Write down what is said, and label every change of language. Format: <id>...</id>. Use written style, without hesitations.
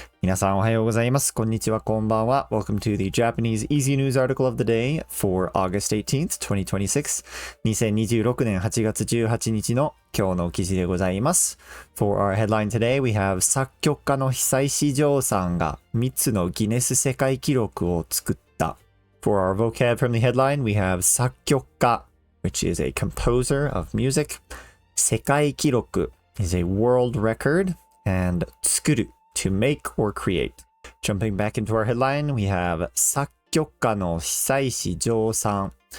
<ja>皆さんおはようございます。こんにちは、こんばんは。</ja> <en>Welcome to the Japanese Easy News Article of the Day for August 18th, 2026.</en> <ja>2026年8月18日の今日の記事でございます。</ja> <en>For our headline today, we have</en> <ja>作曲家の久石譲さんが3つのギネス世界記録を作った。</ja> <en>For our vocab from the headline, we have 作曲家 which is a composer of music. 世界記録 is a world record. And 作る to make or create. Jumping back into our headline, we have 作曲家の久石譲さん.</en>